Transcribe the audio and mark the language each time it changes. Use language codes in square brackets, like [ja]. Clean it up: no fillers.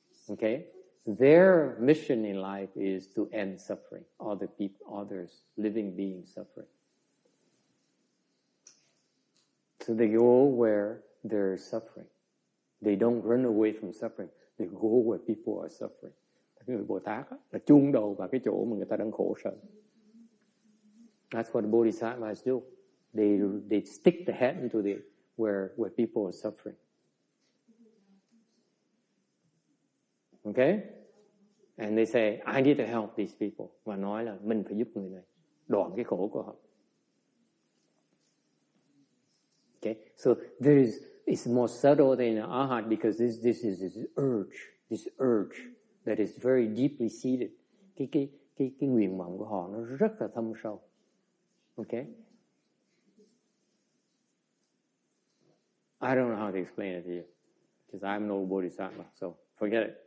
[en] Okay? Their mission in life is to end suffering. Others, living beings suffering. So they go where there is suffering. They don't run away from suffering. They go where people are suffering. [vi] Người Bồ Tát là chôn đầu vào cái chỗ mà người ta đang khổ sở. [en] That's what the Bodhisattvas do. They stick the head into where people are suffering. Okay? And they say, I need to help these people. [vi] Và nói là mình phải giúp người này đoạn cái khổ của họ. [en] Okay? So it's more subtle than an arhat because this is this urge that is very deeply seated. [vi] Cái nguyện vọng của họ nó rất là thâm sâu. [en] Okay? I don't know how to explain it to you because I'm no bodhisattva, so forget it.